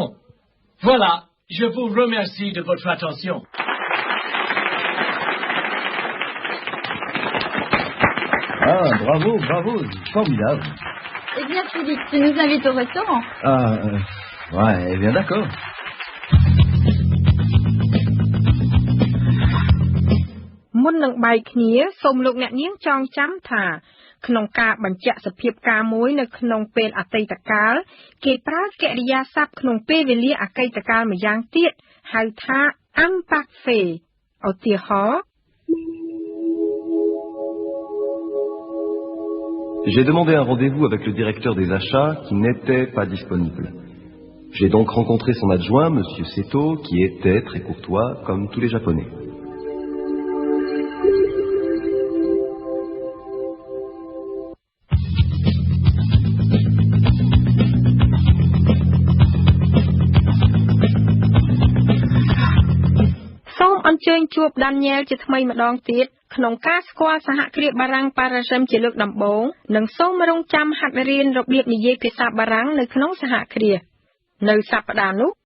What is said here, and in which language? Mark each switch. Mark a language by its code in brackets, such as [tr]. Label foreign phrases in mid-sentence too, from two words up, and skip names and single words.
[fr] Voilà, je vous remercie de votre attention. Ah, bravo, bravo, formidable. Eh bien, Philippe, tu nous invites au restaurant. Ouais, eh bien d'accord. [km] Muônនឹងបែកគ្នាសូមលោកអ្នកនាងចងចាំថាក្នុងការបញ្ជាក់សភាពការមួយនៅក្នុងពេលអតីតកាលគេប្រើកិរិយាសព្ទក្នុងពេលវេលាអតីតកាលម្យ៉ាងទៀតហៅថា imparfait ឧទាហរណ៍ [fr] J'ai demandé un rendez-vous avec le directeur des achats qui n'était pas disponible. J'ai donc rencontré son adjoint, M. Seto, qui était très courtois, comme tous les Japonais. [km] ជួប Daniel ជាថ្មីម្ដងទៀតក្នុងការស្គាល់សហគ្រាសបារាំងប៉ារ៉ាហ្សិមជាលើកដំបូងនិងសូមរងចាំហាត់រៀនរបៀបនិយាយភាសាបារាំងនៅក្នុងសហគ្រាសនៅសប្តាហ៍នោះ